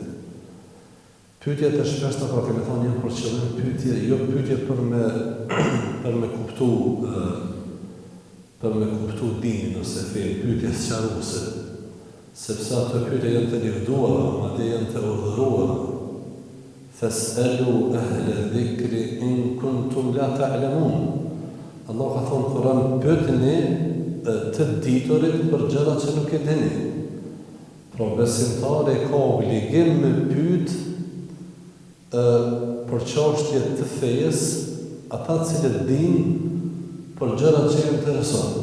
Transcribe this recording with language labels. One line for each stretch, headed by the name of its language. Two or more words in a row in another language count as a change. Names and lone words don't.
Albanian: Pyetjet e shpeshta pra kemi thonë janë për qëllim pyetje, jo pyetje për me kuptu dinin ose fenë, pyetje sqaruese, sepse ato pyetje janë të lavdëruara, madje janë të urdhëruara.
Arabic: فاسألوا أهل الذكر إن كنتم لا تعلمون.
Albanian: Allah ka thonë në Kur'an, pyetni të diturit për gjëra që nuk e dini. Pra besimtari ka obligim me pyet për çështje të fejes ata cilët dinë për gjëra që i intereson.